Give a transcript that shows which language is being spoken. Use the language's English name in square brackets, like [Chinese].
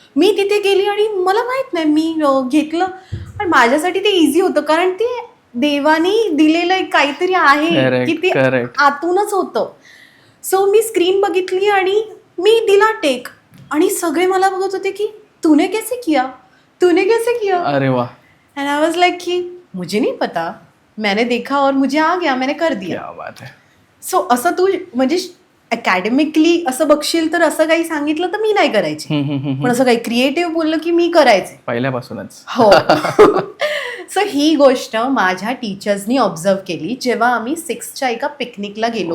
[Marathi] मी तिथे गेली आणि मला माहित नाही, मी घेतलं आणि माझ्यासाठी ते इझी होतं, कारण ते देवानी दिलेलं एक काहीतरी आहे की ते आतूनच होतं. सो मी स्क्रीन बघितली आणि मी दिला टेक आणि सगळे मला बघत होते की [Hindi] तूने कैसे किया. [Marathi] अरे वाह. [English] and I was like [Hindi] कि मुझे नहीं पता, मैंने देखा और मुझे आ गया, मैंने कर दिया. क्या बात है. [Marathi] सो असं तू म्हणजे अकॅडमिकली असं बघशील तर असं काही सांगितलं तर मी नाही करायची, पण असं काही क्रिएटिव्ह बोललं की मी करायचे पहिल्यापासूनच. हो. सो ही गोष्ट माझ्या टीचर्सनी ऑब्झर्व केली जेव्हा आम्ही 6th एका पिकनिकला गेलो.